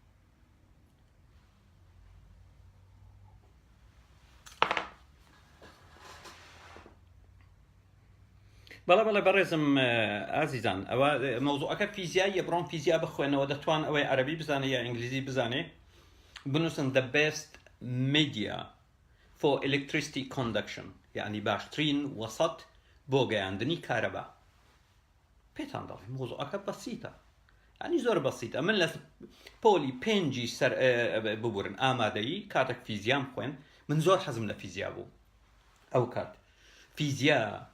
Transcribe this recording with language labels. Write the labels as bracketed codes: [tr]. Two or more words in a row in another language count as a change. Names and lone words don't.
[ckb] بەڵێ بەڕێزم ئازیزان ئەوە مەوزوعەکە فیزیاییە بڕۆن فیزیا بخوێنەوە دەتوان ئەوەی عەرەبی بزانێ یا ئینگلیزی بزانێ بنووسن [en] the best media for electricity conduction [ckb] یعنی باشترین وەسەط بۆ گەیاندنی کارەبا پێتان دەڵێ مۆزوعەکە بەسیتە یعنی زۆر بەسیتە من لە پۆلی پێنجی سەر ببورن ئامادەیی کاتێک فیزیام خوێن من زۆر حەزم لە فیزیا بوو ئەو کات فیزیا